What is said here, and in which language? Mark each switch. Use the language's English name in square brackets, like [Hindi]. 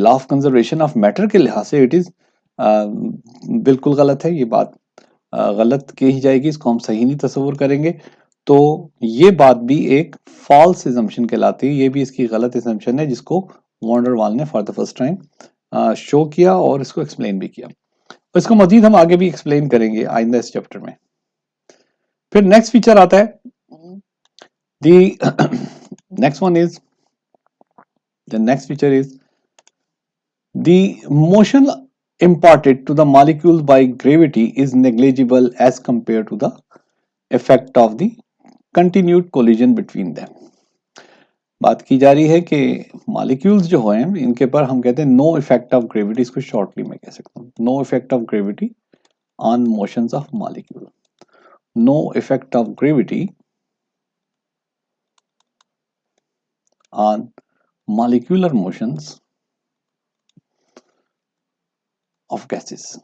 [Hindi] Law of conservation of matter के लिहाज से [English] it is [Hindi] बिल्कुल गलत है। ये बात गलत कही जाएगी, इसको हम सही नहीं तस्वुर करेंगे। तो ये बात भी एक फॉल्स एजम्पशन कहलाती है, ये भी इसकी गलत एजम्पशन है जिसको वॉन डर वाल ने for the first time show किया और इसको एक्सप्लेन भी किया। तो इसको मजीद हम आगे भी एक्सप्लेन करेंगे आइंदा इस चैप्टर में। फिर नेक्स्ट फीचर आता है, [English] The next one is, the next feature is the motion imparted to the molecules by gravity is negligible as compared to the effect of the continued collision between them। [Hindi] बात की जा रही है कि मॉलिक्यूल्स जो हैं इनके पर हम कहते हैं [English] No effect of gravity, इसको shortly मैं कह सकता हूँ no effect of gravity on motions of molecule. No effect of gravity on molecular motions of gases.